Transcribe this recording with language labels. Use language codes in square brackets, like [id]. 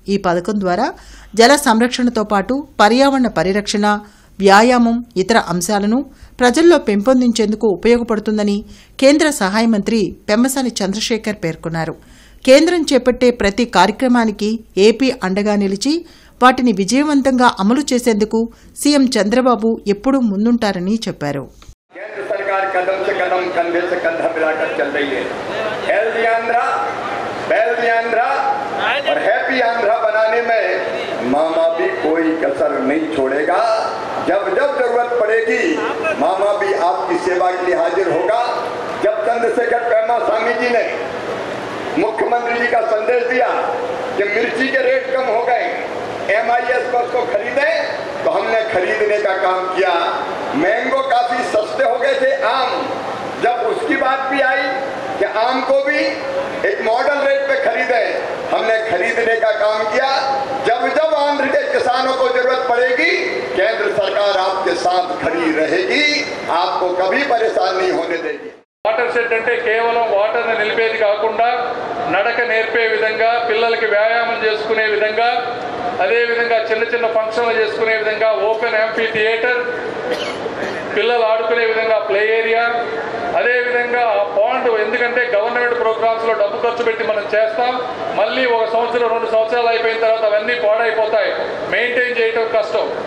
[te] ఈ పథకం ద్వారా జల సంరక్షణతో పాటు పర్యావరణ పరిరక్షణ, వ్యాయామం, ఇతర అంశాలను ప్రజల్లో పెంపొందించేందుకు ఉపయోగపడుతుందని కేంద్ర సహాయ మంత్రి పెమ్మసాని చంద్రశేఖర్ పేర్కొన్నారు. కేంద్రం చేపట్టే ప్రతి కార్యక్రమానికి ఏపీ అండగా నిలిచి వాటిని విజయవంతంగా అమలు చేసేందుకు సీఎం చంద్రబాబు ఎప్పుడూ ముందుంటారని చెప్పారు. [hi] केंद्र सरकार कदम से कदम, कंधे से कंधा मिलाकर चल रही है. हेल्दी आंध्रा, वेल्दी आंध्रा और हैप्पी आंध्रा बनाने में मामा भी कोई कसर नहीं छोड़ेगा. जब जब जरूरत पड़ेगी मामा भी आपकी सेवा के लिए हाजिर होगा. जब चंद्रशेखर पेम्मासानी जी ने मुख्यमंत्री जी का संदेश दिया कि मिर्ची के रेट कम हो गए, MIS पर उसको खरीदे, तो हमने खरीदने का काम किया. मैंगो काफी सस्ते हो गए थे आम, जब उसकी बात भी आई कि आम को भी एक मॉडल रेट पे खरीदे, हमने खरीदने का काम किया. जब जब आंध्र के किसानों को जरूरत पड़ेगी केंद्र सरकार आपके साथ खड़ी रहेगी, आपको कभी परेशान नहीं होने देगी. [te] వాటర్ షెడ్ అంటే కేవలం వాటర్ని నిలిపేది కాకుండా నడక నేర్పే విధంగా, పిల్లలకి వ్యాయామం చేసుకునే విధంగా, అదేవిధంగా చిన్న చిన్న ఫంక్షన్లు చేసుకునే విధంగా ఓపెన్ యాంఫీ థియేటర్, పిల్లలు ఆడుకునే విధంగా ప్లే ఏరియా, అదేవిధంగా ఆ పాండ్, ఎందుకంటే గవర్నమెంట్ ప్రోగ్రామ్స్లో డబ్బు ఖర్చు పెట్టి మనం చేస్తాం, మళ్ళీ 1 సంవత్సరం 2 సంవత్సరాలు అయిపోయిన తర్వాత అవన్నీ పాడైపోతాయి, మెయింటైన్ చేయడం కష్టం.